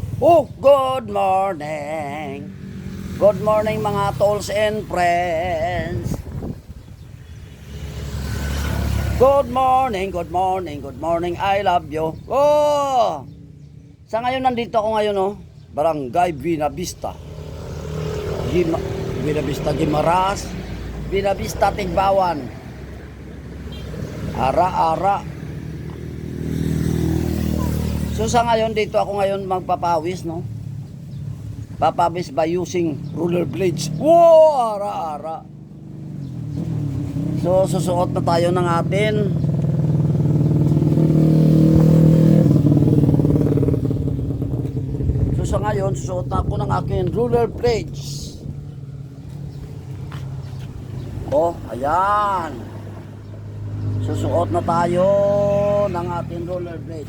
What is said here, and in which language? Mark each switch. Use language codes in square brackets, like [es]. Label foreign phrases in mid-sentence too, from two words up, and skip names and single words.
[en] Oh, good morning. Good morning mga tolls and friends. Good morning, good morning, good morning. I love you. Oh! [tl] Sa ngayon nandito ako ngayon, oh. Barangay Buena Vista. Buena Vista Gimaras. Buena Vista Tigbawan. Ara-ara. So sa ngayon dito ako ngayon magpapawis, no? Papawis [en] by using rollerblades. [tl] Wow, ara-ara. So susuot na tayo ng atin So sa ngayon susuot na ako ng akin rollerblades. Oh, ayan. Susuot na tayo ng ating rollerblades.